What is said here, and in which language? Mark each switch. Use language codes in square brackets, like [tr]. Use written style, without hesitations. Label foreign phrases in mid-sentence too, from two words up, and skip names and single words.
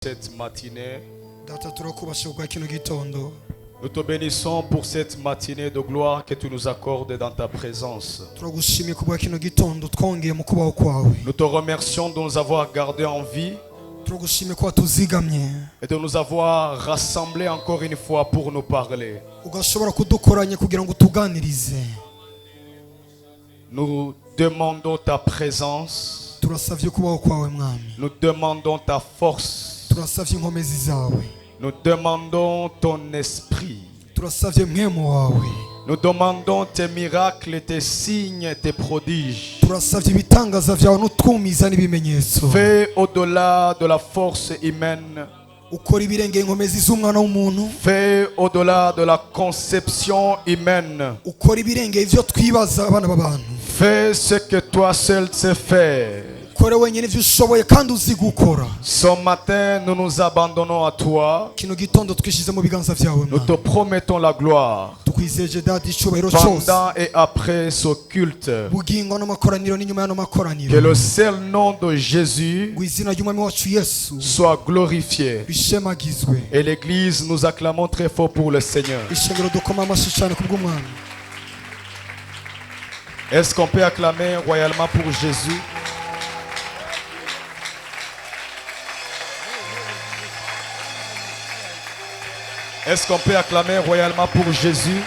[fr] Cette matinée, [rn] Data turakubasha kwa kino gitondo. [fr] nous te bénissons pour cette matinée de gloire que tu nous accordes dans ta présence. [rn] Turagushimiye kubwa kino gitondo twongeye mu kubaho kwawe. [fr] Nous te remercions de nous avoir gardés en vie [rn] Turagushimiye ko tuzigamye. [fr] et de nous avoir rassemblés encore une fois pour nous parler. [rn] Ugashobora kudukoranya kugira ngo tuganirize. [fr] Nous demandons ta présence. [rn] Turasavye kubaho kwawe mwami. [fr] Nous demandons ta force. [rn] Turasavye inkomezi zawe. [fr] Nous demandons ton esprit. [rn] Turasavye mwemu wawe. [fr] Nous demandons tes miracles, tes signes, tes prodiges. [rn] Turasavye ibitangaza vyawe n'utwumiza n'ibimenyetso. [fr] Fais au-delà de la force humaine. [rn] Ukora ibirengeye inkomezi z'umwana w'umuntu. [fr] Fais au-delà de la conception humaine. [rn] Ukora ibirengeye ivyo twibaza abana b'abantu. [fr] Fais ce que toi seul sais faire. [rn] Kore wenyine ivyo ushoboye kandi uzi gukora. [fr] Ce matin, nous nous abandonnons à toi. [rn] Kino gitondo twishize mu biganza vyawe. [fr] Nous te promettons la gloire [rn] Tukwizeje dadi icubahiro cyose. [fr] pendant et après ce culte. [rn] Bugingo n'amakoraniro n'inyuma y'ano [fr] Que [rn] makoraniro. [fr] le seul nom de Jésus [rn] Ngo izina ry'umwami wacu Yesu [fr] soit glorifié. [rn] bishemagizwe. [fr] Et l'église, nous acclamons très fort pour le Seigneur. [rn] Ishengero dukoma amashyi cyane kubw'umwami. [fr] Est-ce qu'on peut acclamer royalement pour Jésus? Est-ce qu'on peut acclamer royalement pour Jésus?